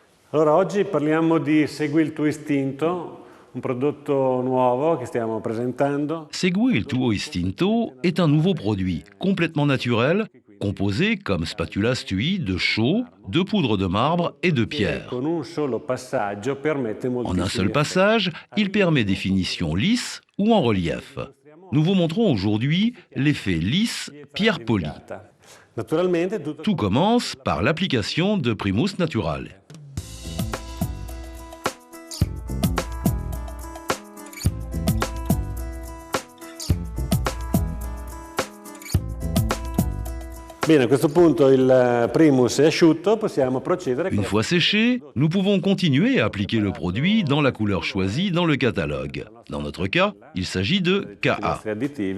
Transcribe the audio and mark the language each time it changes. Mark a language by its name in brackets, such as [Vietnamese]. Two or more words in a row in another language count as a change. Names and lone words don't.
[Italian] Allora, oggi parliamo di Segui il tuo istinto, un prodotto nuovo che stiamo presentando. [French] Segui il tuo istinto est un nouveau produit complètement naturel, composé comme spatula stui de chaux, de poudre de marbre et de pierre. [Italian] Con un solo passaggio permette [French] En un seul [Italian] moltissimi [French] passage, il permet des finitions lisses ou en relief. Nous vous montrons aujourd'hui l'effet lisse pierre polie. [Italian] Naturalmente [French] Tout commence par l'application de Primus Naturale. [Italian] Bene, a questo punto il primus è asciutto, possiamo procedere [French] Une fois séché, nous pouvons continuer à appliquer le produit dans la couleur choisie dans le catalogue. Dans notre cas, il s'agit de [Italian] i KA. nostri additivi.